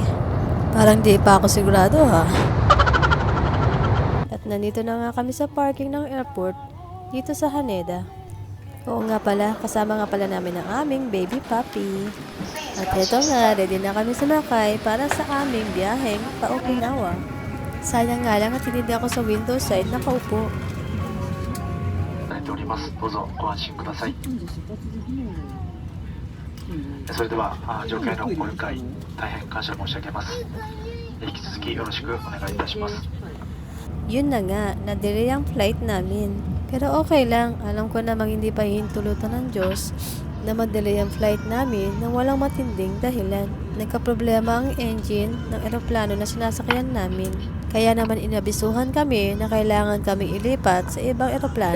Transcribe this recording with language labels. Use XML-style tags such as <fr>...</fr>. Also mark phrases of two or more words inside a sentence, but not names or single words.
<tl>Parang di pa ako sigurado ha. At nandito na nga kami sa parking ng airport dito sa Haneda. Oo nga pala, kasama nga pala namin ang aming baby puppy. At eto nga, ready na kami sumakay para sa aming biyaheng pa Okinawa. Sayang nga lang at hindi ako sa window side nakaupo.</tl> <ja>されております。どうぞご安心ください。それでは乗客へのご理解大変感謝申し上げます。引き続きよろしくお願いいたします。</ja> <tl>Yun na nga, na-delay ang flight namin. Pero okay lang, alam ko namang hindi pa hihintulutan ng Diyos na ma-delay ang flight namin nang walang matinding dahilan. Nagkaproblema ang engine ng eroplano na sinasakyan namin. Kaya naman inabisuhan kami na kailangan kaming ilipat sa ibang eroplano.</tl>